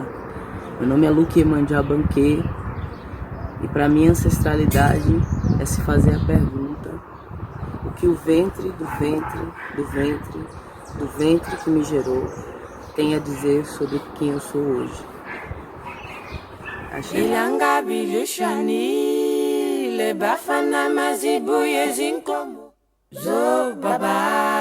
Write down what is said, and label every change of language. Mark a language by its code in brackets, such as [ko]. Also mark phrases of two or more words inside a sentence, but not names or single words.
[pt] Meu nome é Luque Mandiabanque e para mim ancestralidade é se fazer a pergunta: que o ventre que me gerou tem a dizer sobre quem eu sou hoje. [zu] Ilanga bilushani le bafana mazibuye zinkomo zo baba